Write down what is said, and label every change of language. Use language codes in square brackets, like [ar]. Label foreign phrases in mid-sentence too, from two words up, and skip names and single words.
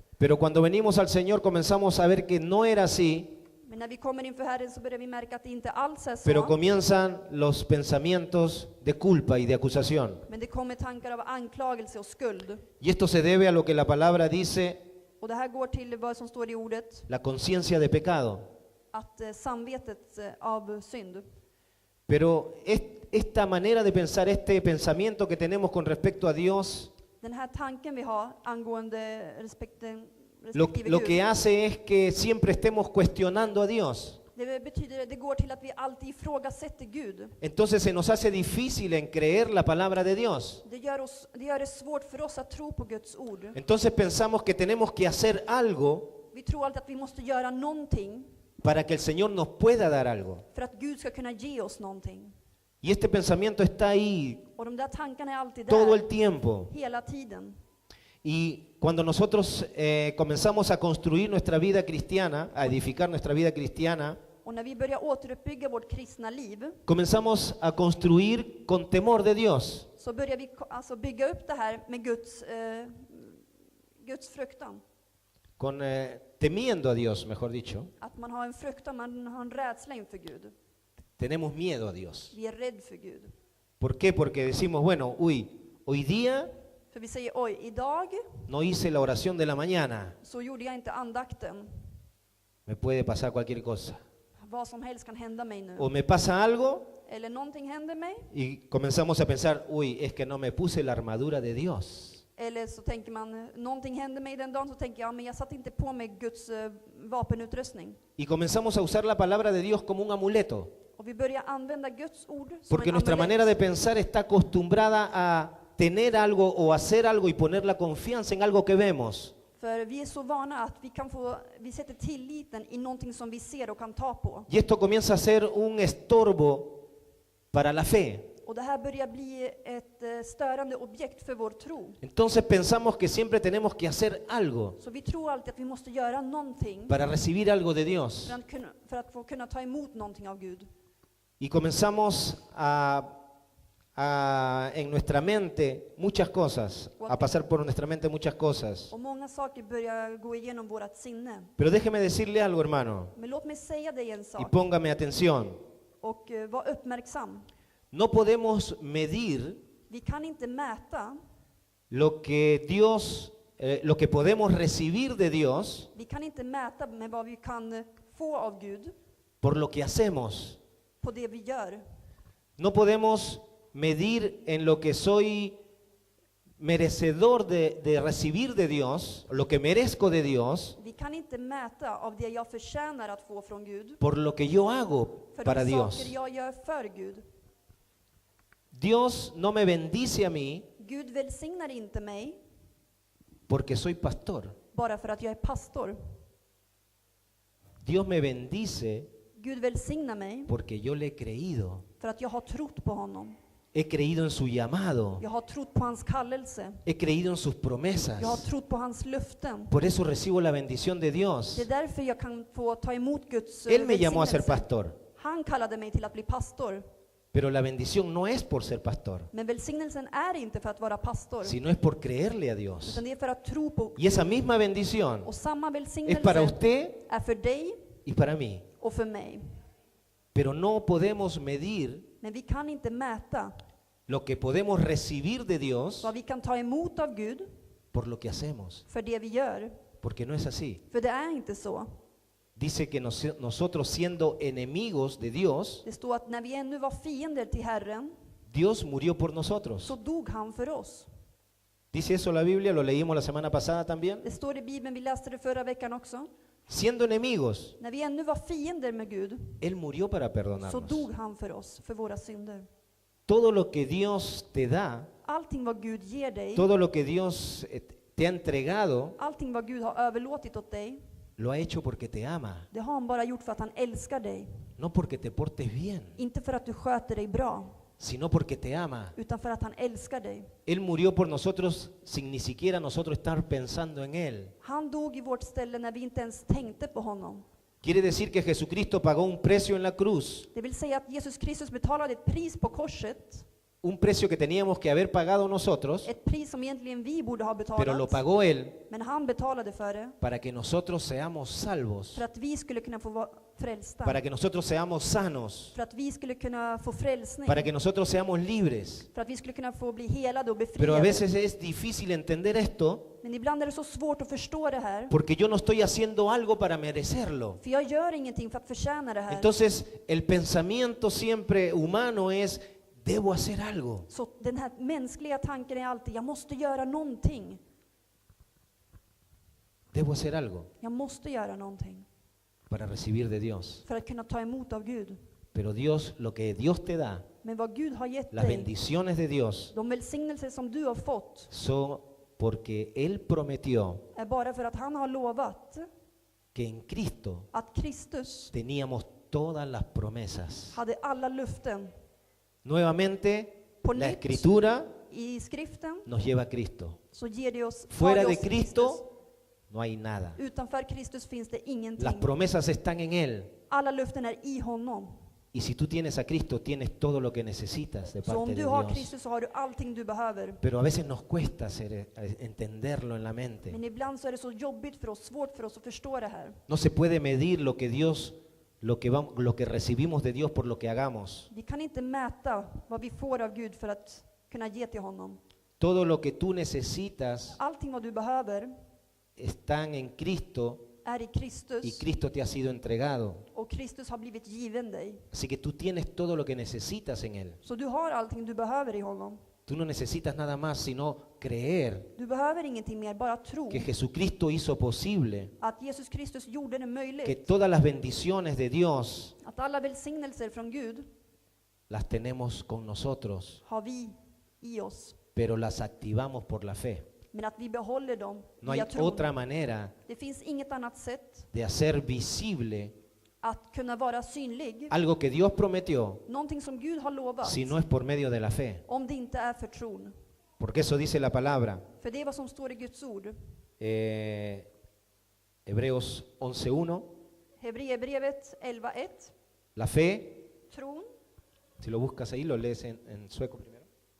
[es] Pero cuando venimos al Señor comenzamos a ver que no era así. [sv] Men när vi kommer inför Herren så börjar vi märka att det inte alls är [es] Pero [sv] så. [es] comienzan los pensamientos de culpa y de acusación. [sv] Men det kommer tankar av anklagelse och skuld. [es] Y esto se debe a lo que la palabra dice, [sv] Och det här går till vad som står i ordet. [es] la conciencia de pecado. [sv] Att samvetet av synd. [es] Pero esta manera de pensar, este pensamiento que tenemos con respecto a Dios, [sv] Den här tanken vi har angående respektive [es] lo que [sv] Gud. [es] hace es que siempre estemos cuestionando a Dios. [sv] Det betyder, det går till att vi alltid ifrågasätter Gud. [es] Entonces se nos hace difícil en creer la palabra de Dios. [sv] Det gör det svårt för oss att tro på Guds ord. [es] Entonces pensamos que tenemos que hacer algo [sv] Vi tror alltid att vi måste göra någonting [es] para que el Señor nos pueda dar algo. [sv] för att Gud ska kunna ge oss någonting. [es] Y este pensamiento está ahí [sv] Och de där tankarna är alltid [es] todo el [sv] där, [es] tiempo. [sv] hela tiden. [es] Y cuando nosotros comenzamos a construir nuestra vida cristiana, a edificar nuestra vida cristiana, [sv] Och när vi börjar återuppbygga vårt kristna liv [es] comenzamos a construir con temor de Dios. [sv] så börjar vi alltså bygga upp det här med Guds fruktan. [es] Con temiendo a Dios, mejor dicho. [sv] Att man har en fruktan, man har en rädsla inför Gud. [es] Tenemos miedo a Dios. [sv] Vi är rädd för Gud. [es] ¿Por qué? Porque decimos, bueno, hoy día [sv] För vi säger, oj, idag [es] no hice la oración de la mañana. [sv] så gjorde jag inte andakten. [es] Me puede pasar cualquier cosa. [sv] Vad som helst kan hända mig nu. [es] O me pasa algo [sv] Eller någonting händer mig. [es] y comenzamos a pensar, es que no me puse la armadura de Dios. [sv] Eller så tänker man, någonting händer mig den dagen, så tänker jag, men jag satt inte på mig Guds vapenutrustning. [es] Y comenzamos a usar la palabra de Dios como un amuleto. [sv] Och vi börjar använda Guds ord som [es] Porque en nuestra [sv] amulett. [es] manera de pensar está acostumbrada a tener algo o hacer algo y poner la confianza en algo que vemos. [sv] För vi är så vana att vi sätter tilliten i någonting som vi ser och kan ta på. [es] Y esto comienza a ser un estorbo para la fe. [sv] Och det här börjar bli ett störande objekt för vår tro. [es] Entonces pensamos que siempre tenemos que hacer algo [sv] Så vi tror alltid att vi måste göra någonting [es] para recibir algo de Dios. [sv] för att få kunna ta emot någonting av Gud. [es] Y comenzamos a en nuestra mente muchas cosas, a pasar por nuestra mente muchas cosas. [sv] Och många saker börjar gå igenom vårt sinne. [es] Pero déjeme decirle algo, hermano, [sv] Men låt mig säga dig en [es] y [sv] sak. [es] póngame atención. [sv] Och var uppmärksam. [es] No podemos medir [sv] Vi kan inte mäta. [es] lo que Dios, lo que podemos recibir de Dios [sv] Vi kan inte mäta med vad vi kan få av Gud [es] por lo que hacemos. [sv] på det vi gör. [es] No podemos medir en lo que soy merecedor de recibir de Dios, lo que merezco de Dios, [sv] Vi kan inte mäta av det jag förtjänar att få från Gud. [es] por lo que yo hago [sv] För [es] para de Dios. [sv] saker jag gör för Gud. [es] Dios no me bendice a mí [sv] Gud välsignar inte mig [es] porque soy pastor. [sv] bara för att jag är pastor. [es] Dios me bendice [sv] Gud välsignar mig [es] porque yo le he creído. [sv] för att jag har trott på honom. [es] He creído en su llamado. [sv] Jag har trott på hans kallelse. [es] He creído en sus [sv] Jag har [es] promesas. [sv] trott på hans löften. [es] Por eso recibo la bendición de Dios. [sv] Det är därför jag kan få ta emot Guds [es] Él me llamó a ser [sv] välsignelse. [es] pastor, [sv] Han kallade mig till att bli pastor. [es] pero la bendición no es por ser pastor, [sv] Men välsignelsen är inte för att vara pastor, [es] sino es por creerle a Dios. [sv] utan det är för att tro på [es] Y esa misma bendición [sv] Och samma [es] es para [sv] välsignelse [es] usted [sv] är för dig [es] y para mí. [sv] och för mig. [es] Pero no podemos medir [sv] Men vi kan inte mäta [es] lo que podemos recibir de Dios [sv] vad vi kan ta emot av Gud [es] por lo que hacemos, [sv] för det vi gör. [es] porque no es así. [sv] För det är inte så. [es] Dice que nosotros siendo enemigos de Dios, [sv] Det står att när vi ännu var fiender till Herren [es] Dios murió por nosotros. [sv] så dog han för oss. [es] Dice eso la Biblia, lo leímos la semana pasada también. [sv] Det står i Bibeln, vi läste det förra veckan också. [es] Siendo enemigos, [sv] När vi ännu var fiender med Gud [es] Él murió para [sv] så [es] perdonarnos. [sv] dog han för oss, för våra synder. [es] Todo lo que Dios te da, [sv] Allting vad Gud ger dig, [es] todo lo que Dios te ha entregado, [sv] allting vad Gud har överlåtit åt dig, [es] lo ha hecho porque te ama, [sv] det har han bara gjort för att han älskar dig. [es] no porque te portes bien, [sv] Inte för att du sköter dig bra, [es] sino porque te ama. [sv] utan för att han älskar dig. [es] Él murió por nosotros sin ni siquiera nosotros estar pensando en Él. [sv] Han dog i vårt ställe när vi inte ens tänkte på honom. [es] Quiere decir que Jesucristo pagó un precio en la cruz, [sv] Det vill säga att Jesus Kristus betalade ett pris på korset, [es] un precio que teníamos que haber pagado nosotros, [sv] ett pris som egentligen vi borde ha [es] pero lo [sv] betalat, [es] pagó Él [sv] men han betalade för det, [es] para que nosotros seamos salvos, [sv] för att vi skulle kunna få vara frälsta, [es] para que nosotros seamos sanos, [sv] för att vi skulle kunna få frälsning, [es] para que nosotros seamos libres. [sv] för att vi skulle kunna få bli helade och [es] Pero a [sv] befriade. [es] veces es difícil entender esto [sv] Men ibland är det så svårt att förstå det här, [es] porque yo no estoy haciendo algo para merecerlo. [sv] för jag gör ingenting för att förtjäna det här. [es] Entonces el pensamiento siempre humano es, debo hacer algo. [sv] Så den här mänskliga tanken är alltid, jag måste göra någonting. [es] Debo hacer algo [sv] Jag måste göra någonting [es] para recibir de Dios. [sv] för att kunna ta emot av Gud. [es] Pero Dios, lo que Dios te da, [sv] Men vad Gud har gett [es] las [sv] dig, [es] bendiciones de Dios, [sv] de välsignelser som du har fått, [es] son porque Él prometió [sv] är bara för att han har lovat [es] que en Cristo [sv] att Kristus [es] teníamos todas las promesas. [sv] hade alla löften. [es] Nuevamente, [sv] På [es] la [sv] nytt, [es] Escritura [sv] i skriften [es] nos lleva a Cristo. [sv] så ger det oss, [es] Fuera [sv] tar det [es] de [sv] oss [es] Cristo [sv] Kristus. [es] no hay nada. [sv] Utanför Kristus finns det [es] Las [sv] ingenting. [es] promesas están en Él. [sv] Alla löften är i honom. [es] Y si tú tienes a Cristo, tienes todo lo que necesitas de [sv] Så om [es] parte de [sv] du har [es] Dios. [sv] Kristus så har du allting du behöver. [es] Pero a veces nos cuesta entenderlo en la mente. [sv] Men ibland så är det så jobbigt för oss, svårt för oss att förstå det här. [es] No se puede medir lo que Dios, lo que recibimos de Dios por lo que hagamos. [sv] Vi kan inte mäta vad vi får av Gud för att kunna ge till honom. [es] Todo lo que tú necesitas [sv] Allting vad du behöver [es] están en Cristo [sv] är i [es] y [sv] Kristus, [es] Cristo te ha sido entregado. [sv] och Kristus har blivit given dig. [es] Así que tú tienes todo lo que necesitas en Él. [sv] Så du har allting du behöver i honom. [es] Tú no necesitas nada más sino creer [sv] Du behöver ingenting mer, bara tro [es] que Jesucristo hizo posible [sv] att Jesus Kristus gjorde det [es] que [sv] möjligt. [es] todas las bendiciones de Dios [sv] Att alla välsignelser från Gud [es] las tenemos con nosotros, [sv] har vi i oss. [es] pero las activamos por la fe. [sv] Men att vi behåller dem [es] No hay [sv] via tron. [es] otra manera [sv] Det finns inget annat sätt [es] de hacer visible [sv] att kunna vara synlig. [es] algo que Dios prometió [sv] Någonting som Gud har lovat. [es] si no es por medio de la fe. [sv] Om det inte är för tron. [es] Porque eso dice la palabra. [sv] För det är vad som står i Guds ord. [es] Hebreos 11:1. [sv] Hebreerbrevet 11:1. [es] La fe, [sv] Tron. [es] si lo buscas ahí, lo lees en sueco primero.